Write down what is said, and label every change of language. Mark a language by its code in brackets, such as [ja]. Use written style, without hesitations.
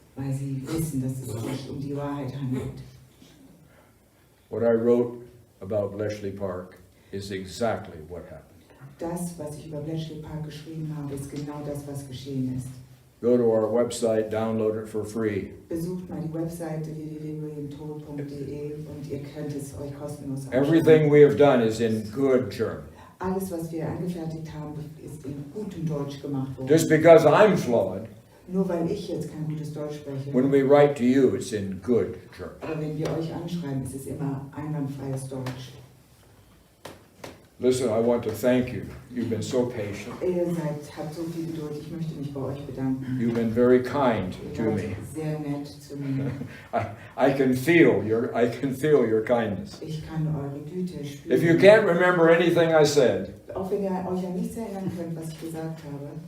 [de] weil sie wissen, dass es sich um die Wahrheit handelt. [en] What I wrote about Bletchley Park is exactly what happened. [de] Das, was ich über Bletchley Park geschrieben habe, ist genau das, was geschehen ist. [en] Go to our website, download it for free. [de] Besucht mal die Webseite www.williamtoel.de und ihr könnt es euch kostenlos anschauen. [en] Everything we have done is in good German. [de] Alles, was wir angefertigt haben, ist in gutem Deutsch gemacht worden. [en] Just because I'm flawed, [de] Nur weil ich jetzt kein gutes Deutsch spreche. [en] when we write to you, it's in good German. [de] Aber wenn wir euch anschreiben, ist es immer einwandfreies Deutsch. [en] Listen, I want to thank you. You've been so patient. [de] Ihr habt so viel Geduld. Ich möchte mich bei euch bedanken. [en] You've been very kind to [de] Ihr [en] me. [de] wart sehr nett zu mir. [en] I can feel your kindness. [de] Ich kann eure Güte spüren. [en] If you can't remember anything I said, [de] Auch wenn ihr euch an nichts erinnern könnt, was ich gesagt habe,